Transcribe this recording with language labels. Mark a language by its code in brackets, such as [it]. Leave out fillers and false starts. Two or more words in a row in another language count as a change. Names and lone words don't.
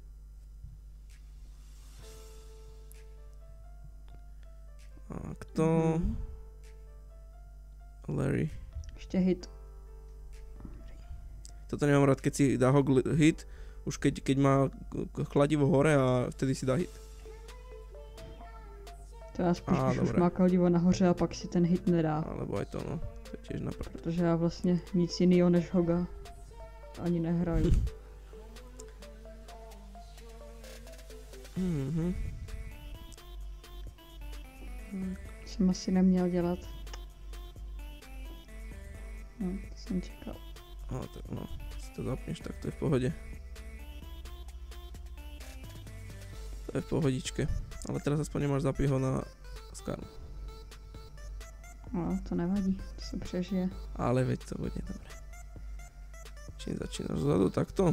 [sk] A kto? Larry. [cs] Ještě hit. [sk] Toto nemám rád, keď si dá hit, už keď má chladivo hore a vtedy si dá hit. [cs] To já spíš, když už [sk] dobré. [cs] má kladivo nahoře a pak si ten hit nedá. [sk] Alebo aj to, no. To je tiež naprd. [cs] Protože já vlastně nic jiného než Hoga ani nehraju. Jsem asi neměl dělat. No, to jsem čekal. [sk] No, si to zapneš, tak to je v pohode. To je v pohodičke. Ale teraz aspoň nemáš zapího na Skarnu. [cs] No, to nevadí, to se přežije. [sk] Ale veď to bude dobre. Čím začínaš zadu, takto?